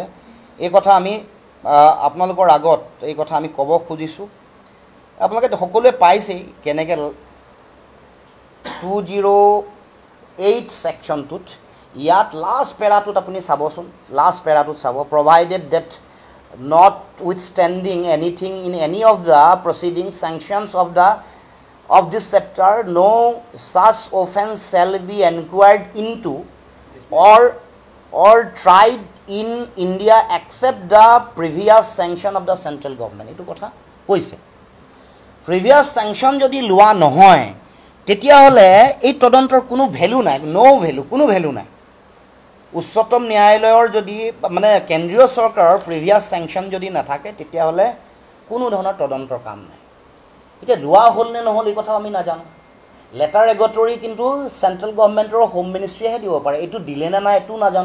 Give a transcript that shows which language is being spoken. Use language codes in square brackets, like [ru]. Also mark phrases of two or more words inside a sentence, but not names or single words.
[as] এই কথা আমি আপোনালোকৰ আগত এই কথা আমি ক'ব খুজিছোঁ। আপোনালোকে সকলোৱে পাইছেই কেনেকৈ 208 ছেকশ্যনটোত ইয়াত লাষ্ট পেৰাটোত আপুনি চাবচোন, লাষ্ট পেৰাটোত চাব, [en] provided that notwithstanding anything in any of the proceeding sanctions of this chapter, no such offence shall be inquired into or tried in India except the previous sanction of the central government. [as] এইটো কথা কৈছে। [en] previous sanction [as] যদি লোৱা নহয় তেতিয়াহ'লে এই তদন্তৰ কোনো ভেলু নাই, কোনো ভেলু নাই। উচ্চতম ন্যায়ালয়ৰ যদি মানে কেন্দ্ৰীয় চৰকাৰৰ [en] previous sanction [as] যদি নাথাকে তেতিয়াহ'লে কোনো ধৰণৰ তদন্তৰ কাম নাই। এতিয়া লোৱা হ'ল নে নহ'ল এই কথা আমি নাজানো। [en] letter rogatory [as] কিন্তু [en] central governmentৰ home ministryয়েহে [as] দিব পাৰে, এইটো দিলে নে নাই এইটো নাজানো।